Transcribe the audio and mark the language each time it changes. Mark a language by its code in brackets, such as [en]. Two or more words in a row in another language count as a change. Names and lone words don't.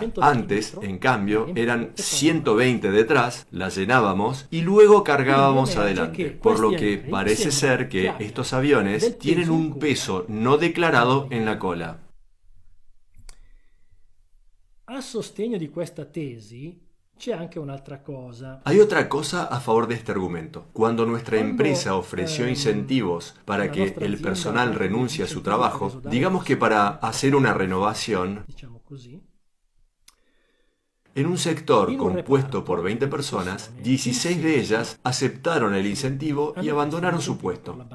[es] Antes, en cambio, eran 120 detrás, las llenábamos y luego cargábamos adelante. Por lo que parece ser que estos aviones tienen un peso no declarado en la cola. [it] A sostegno di questa tesi c'è anche un'altra cosa. [es] Hay otra cosa a favor de este argumento. Cuando nuestra empresa ofreció incentivos para que el personal renuncie a su trabajo, digamos que para hacer una renovación, en un sector compuesto por 20 personas, 16 de ellas aceptaron el incentivo y abandonaron su puesto.